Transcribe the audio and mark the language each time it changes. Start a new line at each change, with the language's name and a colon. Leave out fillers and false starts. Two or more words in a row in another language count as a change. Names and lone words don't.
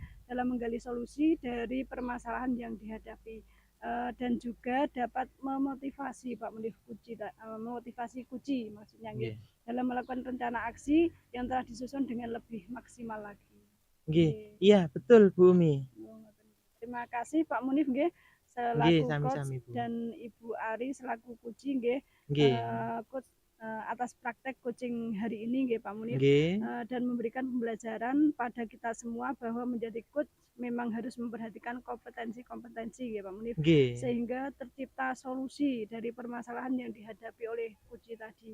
Indonesian: dalam menggali solusi dari permasalahan yang dihadapi dan juga dapat memotivasi Pak Munif Kuci memotivasi Kuci maksudnya nggih dalam melakukan rencana aksi yang telah disusun dengan lebih maksimal lagi. Nggih. Iya, betul Bu Umi. Terima kasih Pak Munif nggih
Javanese: Nggih,
Indonesian: selaku coach
Javanese: sami-sami Bu.
Indonesian: dan Ibu Ari selaku Kuci nggih
Javanese: Nggih.
Indonesian: coach atas praktek coaching hari ini nggih Pak Munif
Javanese: Nggih.
Indonesian: dan memberikan pembelajaran pada kita semua bahwa menjadi coach memang harus memperhatikan kompetensi-kompetensi nggih Pak Munif
Javanese: Nggih.
Indonesian: sehingga tercipta solusi dari permasalahan yang dihadapi oleh Kuci tadi.